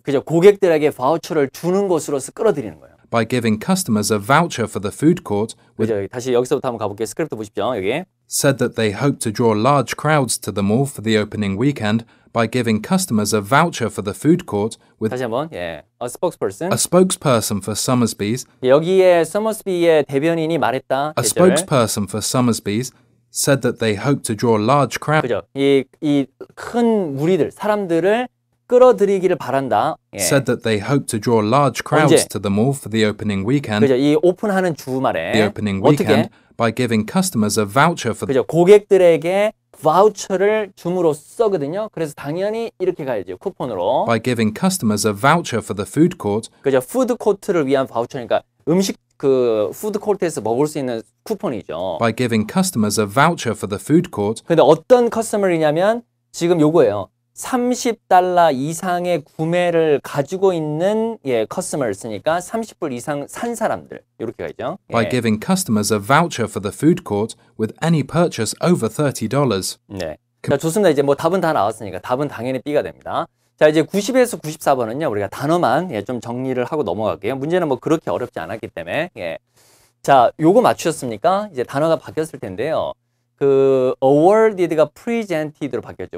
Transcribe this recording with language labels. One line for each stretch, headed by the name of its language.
Korean: 그죠, 고객들에게 바우처를 주는 것으로서 끌어들이는 거예요.
English: by giving customers a voucher for the food court with
Korean: 그죠, 다시 여기서부터 한번 가볼게요. 스크립트 보십시오. 여기.
English: said that they hope to draw large crowds to the mall for the opening weekend by giving customers a voucher for the food court with
Korean: 다시 한번. 예.
English: A spokesperson. a spokesperson for Summersby's
Korean: 여기에 서머스비의 대변인이 말했다.
English: a
Korean: 대절.
English: spokesperson for Summersby's said that they hope to draw large crowds
Korean: 그죠. 이 큰 무리들, 사람들을 끌어들이기를 바란다. 예.
English: said that they hope to draw large crowds
Korean: 언제?
English: to the mall for the opening weekend
Korean: 그죠. 이 오픈하는 주말에
English: the opening
Korean: 어떻게?
English: weekend by giving customers a voucher for
Korean: 그죠. 고객들에게 바우처를 줌으로써거든요. 그래서 당연히 이렇게 가야죠. 쿠폰으로.
English: by giving customers a voucher for the food court
Korean: 그죠. 푸드 코트를 위한 바우처니까 음식 그 푸드 코트에서 먹을 수 있는 쿠폰이죠.
English: by giving customers a voucher for the food court
Korean: 근데 어떤 커스터머이냐면 지금 요거예요. $30 이상의 구매를 가지고 있는 예, 커스터머였으니까 30불 이상 산 사람들 이렇게 가죠.
English: by
Korean: 예.
English: giving customers a voucher for the food court with any purchase over $30.
Korean: 네. 자, 좋습니다. 이제 뭐 답은 다 나왔으니까 답은 당연히 B가 됩니다. 자, 이제 90에서 94번은요. 우리가 단어만 예, 좀 정리를 하고 넘어갈게요. 문제는 뭐 그렇게 어렵지 않았기 때문에. 예. 자, 요거 맞추셨습니까? 이제 단어가 바뀌었을 텐데요. 그 awarded가 presented로 바뀌었죠.